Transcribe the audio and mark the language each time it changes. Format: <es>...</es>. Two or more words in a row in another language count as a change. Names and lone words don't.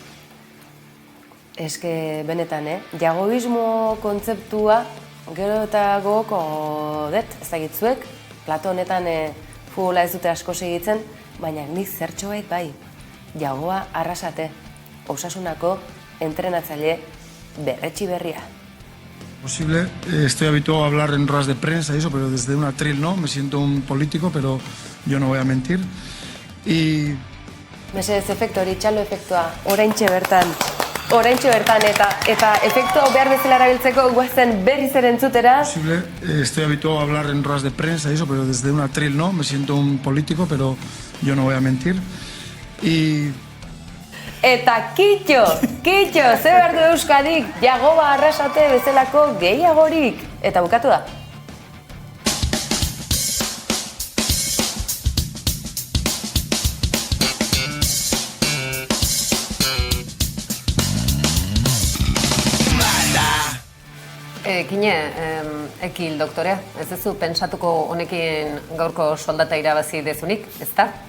<eu>Eske benetan, jagoismo kontzeptua gero eta gogoko dut, ez dakitzuek, plato honetan futbola ez dute asko segitzen, baina nik zertxoait bai, jagoa Arrasate, Osasunako entrenatzaile berretsi berria.</eu> <es>Posible, estoy habituado a hablar en ruedas de prensa y eso, pero desde un atril no, me siento un político, pero yo no voy a mentir. Y...</es> <eu>Mesedez efektu hori, txalo efektua, oraintxe bertan eta efektu behar bezala erabiltzeko guazen berriz ere entzutera.</eu> <es>Posible, estoy habituado a hablar en ruedas de prensa y eso, pero desde un atril no, me siento un político, pero yo no voy a mentir. Y...</es> <eu>Eta kitxo, ze behar du Euskadik, Jagoba Arrasate bezalako gehiagorik. Eta bukatu da. Ekil doktorea, ez duzu pentsatuko honekin gaurko soldata irabazi dezunik, ezta?</eu>